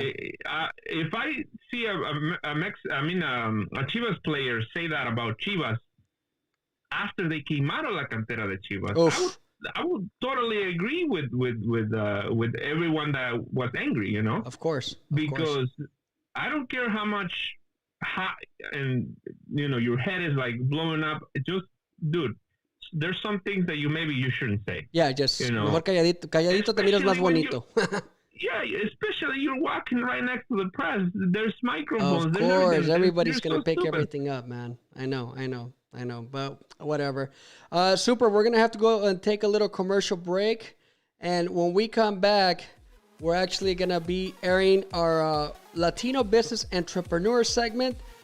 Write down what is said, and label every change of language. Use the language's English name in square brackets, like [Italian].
[English] If I see a Chivas player say that about Chivas after they came out of [Spanish] la cantera de Chivas, [English] I would totally agree with everyone that was angry. Of course. Because I don't care how much hot and your head is like blowing up. Just, dude, there's some things that maybe you shouldn't say. Yeah, just [Spanish] mejor calladito te miras más bonito. [English] Yeah, especially you're walking right next to the press. There's microphones. Of course, everybody's gonna pick everything up, man. I know, but whatever. Super, we're gonna have to go and take a little commercial break, and when we come back, we're actually gonna be airing our Latino Business Entrepreneurs segment.